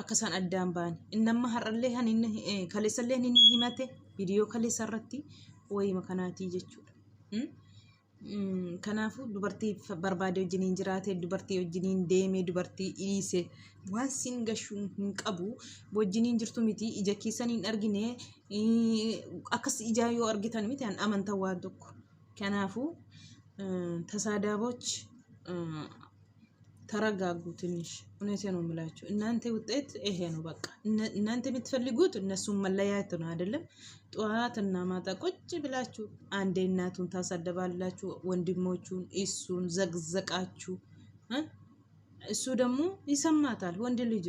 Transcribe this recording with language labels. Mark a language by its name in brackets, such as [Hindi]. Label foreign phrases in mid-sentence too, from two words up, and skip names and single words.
[Oromo] Akka isaan addaan baanii innamma har'allee kaleessallee inni himate viidiyoo kaleessa irratti wayima kanaatii jechuudha. Kanaafuu dubartii barbaade wajjiniin jiraate dubartii wajjiniin deeme dubartii dhiise waan sin gashuu hin qabu wajjiniin jirtu miti ija keessan hin argine akkas ijaa yoo argitan miti an amantan waan tokko kanaafuu ተሳዳቦች [Amharic] ተረጋጉ ትንሽ እውነቴን ነው የምላችሁ እናንተ ውጤት ይሄ ነው በቃ እናንተ የምትፈልጉት እነሱን መለያየት ነው አይደለም ጠዋትና ማታ ቁጭ ብላችሁ አንዴ እናቱን ታሳደባላችሁ ወንድሞቹን እሱን ዘግዘቃችሁ እሱ ደግሞ ይሰማታል ወንድ ልጅ